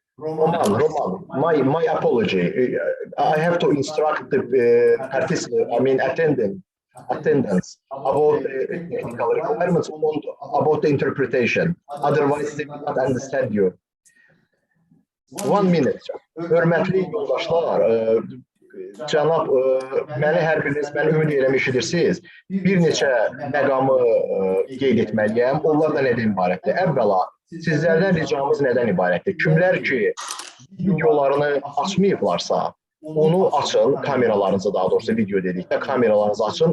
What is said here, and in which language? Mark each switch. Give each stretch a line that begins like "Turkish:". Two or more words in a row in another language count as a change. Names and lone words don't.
English: Roman, my apology. I have to instruct the attendance about the technical requirements, about the interpretation. Otherwise, they will not understand you. 1 minute.
Azerbaijani: Hörmətli yoldaşlar, cənab, məni hər biriniz, mən ümid edirəm eşidirsiniz. Bir neçə məqamı qeyd etməliyəm. Onlar da nədən ibarətdir? Əvvəla, sizlərdən ricamız nədən ibarətdir? Kimlər ki, videolarını açmayıblarsa, onu açın, kameralarınızı, daha doğrusu video dedikdə kameralarınızı açın.